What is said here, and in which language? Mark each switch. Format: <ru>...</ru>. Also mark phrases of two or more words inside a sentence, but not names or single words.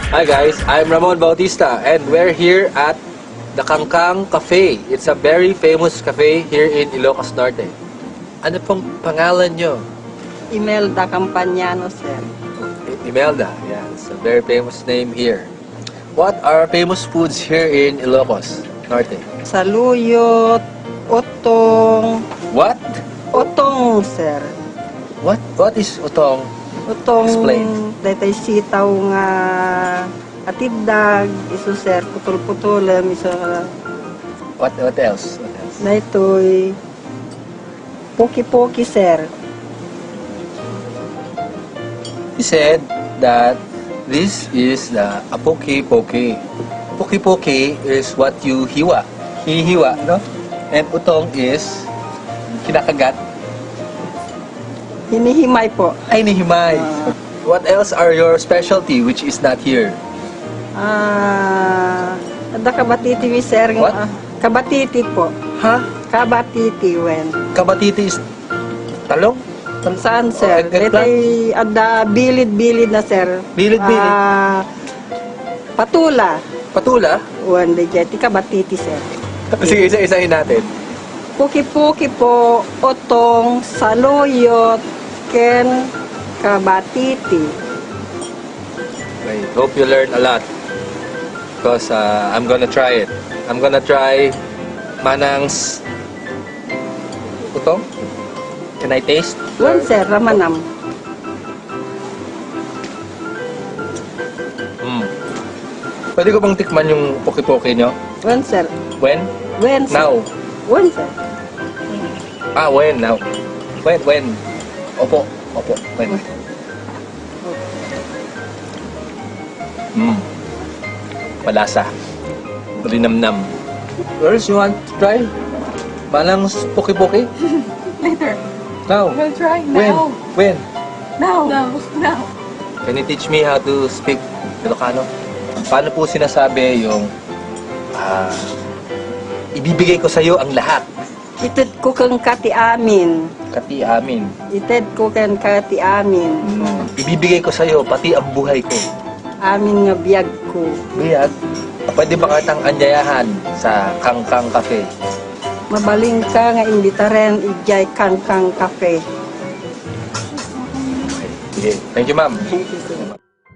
<en>guys, I'm Ramon Bautista and we're here at the Kangkang Cafe. It's a very famous cafe here in Ilocos Norte.</en> <tl>Ano pong pangalan nyo?</tl> <en>Imelda Campagnano, sir. Imelda, yeah, it's a very famous name here. What are famous foods here in Ilocos Norte?</en> <ilo>Saluyot, otong,</ilo> <en>What?</en> <ilo>otong, sir.</ilo> <en>What is utong?</en> <ilo>Otong,</ilo> <en>Explain.</en> <ilo>datay sitaw nga atibdag, iso sir, putol-putulam, iso</ilo> <en>What else? What else?</en> <ilo>daytoy poki-poki, sir.</ilo> <en>He said that this is the poki-poki. Poki-poki is what you hiwa. Hihiwa, no? And utong is kinakagat.</en> <tl>Hinihimay po. Ay, nihimay.</tl> <en>What else are your specialty which is not here?</en> <ilo>Ada kabatiti, sir.</ilo> <en>What?</en> <tl>Kabatiti po. Ha?</tl> <ilo>Kabatiti, wen.</ilo> <en>Kabatiti is talong?</en> <ilo>Saan, sir?</ilo> <en>Oh, eggplant?</en> <ilo>Datay ada bilid-bilid na, sir. Bilid-bilid? Patula. Patula? Wan, di kabatiti, sir.</ilo> <tl>Sige, isa-isahin natin. Puki-puki po,</tl> <ilo>otong, saluyot, ken, kabatiti.</ilo> <en>I hope you learn a lot. Because I'm gonna try it. I'm gonna try Manang's utong. Can I taste?</en> <ilo>Wan, sir, ramanam.</ilo> <tl>Pwede ko bang tikman yung poki-poki nyo?</tl> <ilo>Wan, sir.</ilo> <en>When?</en> <ilo>Wen, sir.</ilo> <en>Now.</en> <ilo>Wan, sir.</ilo> <en>When? Now. When?</en> <tl>Opo. When? Malasa.</tl> <en>Malinamnam. Girls, you want to try? Manang's poki-poki? Later. Now. We'll try When? now. When? Now. Now. Can you teach me how to speak Ilocano?</en> <tl>Paano po sinasabi yung ibibigay ko sa'yo ang lahat?</tl> <ilo>Ited ko kang kati amin. Kati amin. Ited ko kang kati amin.</ilo> <tl>Ibibigay ko sa'yo pati ang buhay ko.</tl> <ilo>Amin nga biyag ko. Biyag,</ilo> <tl>pwede ba kitang anyayahan sa Kangkang Cafe?</tl> <ilo>Mabaling ka nga imbitaren ijay Kangkang Cafe.</ilo> <tl>Sige.</tl> <en>Thank you, ma'am. Thank you, sir.</en>